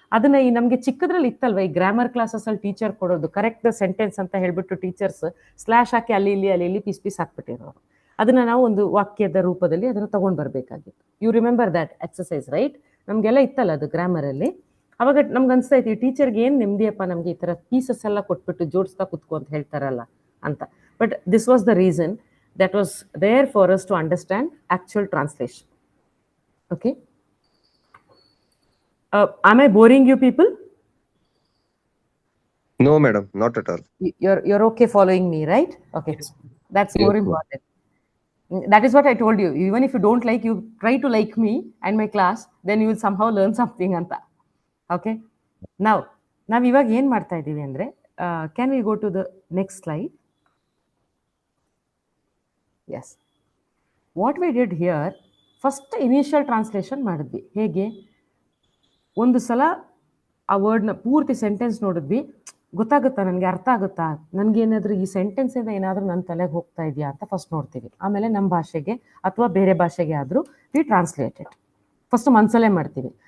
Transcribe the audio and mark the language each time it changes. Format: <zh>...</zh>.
<kn>ಅದನ್ನ ಈ ನಮಗೆ ಚಿಕ್ಕದ್ರಲ್ಲಿ ಇತ್ತಲ್ವ, ಈ ಗ್ರಾಮರ್ ಕ್ಲಾಸಸ್ಸಲ್ಲಿ ಟೀಚರ್ ಕೊಡೋದು ಕರೆಕ್ಟ್ ಸೆಂಟೆನ್ಸ್ ಅಂತ ಹೇಳ್ಬಿಟ್ಟು ಟೀಚರ್ಸ್ ಸ್ಲ್ಯಾಶ್ ಹಾಕಿ ಅಲ್ಲಿ ಇಲ್ಲಿ ಪೀಸ್ ಪೀಸ್ ಹಾಕ್ಬಿಟ್ಟಿರೋರು. ಅದನ್ನ ನಾವು ಒಂದು ವಾಕ್ಯದ ರೂಪದಲ್ಲಿ ಅದನ್ನು ತಗೊಂಡು ಬರಬೇಕಾಗಿತ್ತು.</kn> <en>You remember that exercise right?</en> <kn>ನಮಗೆಲ್ಲ ಇತ್ತಲ್ಲ ಅದು ಗ್ರಾಮರಲ್ಲಿ. ಅವಾಗ ನಮ್ಗೆ ಅನಿಸ್ತಾ ಇತ್ತು ಈ ಟೀಚರ್ಗೆ ಏನು ನೆಮ್ಮದಿಯಪ್ಪ, ನಮಗೆ ಈ ಥರ ಪೀಸಸ್ ಎಲ್ಲ ಕೊಟ್ಬಿಟ್ಟು ಜೋಡಿಸ್ತಾ ಕುತ್ಕೊ ಅಂತ ಹೇಳ್ತಾರಲ್ಲ ಅಂತ.</kn> <en>But this was the reason that was there for us to understand actual translation. Okay. Am I boring you people? No, madam, not at all. You're okay following me, right? Okay. That's Yes, more ma'am. important. That is what I told you. Even if you don't like, you try to like me and my class, then you will somehow learn something anta. Okay. Now</en> <kn>ಇವಾಗ ಏನು ಮಾಡ್ತಾ ಇದ್ದೀವಿ ಅಂದರೆ,</kn> <en>can we go to the next slide? Yes. What we did here, first initial translation ಮಾಡಿದ್ವಿ.</en> <kn>ಹೇಗೆ? ಒಂದು ಸಲ ಆ ವರ್ಡ್ನ ಪೂರ್ತಿ ಸೆಂಟೆನ್ಸ್ ನೋಡಿದ್ವಿ, ಗೊತ್ತಾಗುತ್ತಾ ನನಗೆ, ಅರ್ಥ ಆಗುತ್ತಾ, ನನಗೇನಾದರೂ ಈ ಸೆಂಟೆನ್ಸಿಂದ ಏನಾದರೂ ನನ್ನ ತಲೆಗೆ ಹೋಗ್ತಾ ಇದೆಯಾ ಅಂತ ಫಸ್ಟ್ ನೋಡ್ತೀವಿ. ಆಮೇಲೆ ನಮ್ಮ ಭಾಷೆಗೆ ಅಥವಾ ಬೇರೆ ಭಾಷೆಗೆ ಆದರೂ</kn> <en>we translated first</en> <kn>ಮನಸ್ಸಲ್ಲೇ ಮಾಡ್ತೀವಿ.</kn>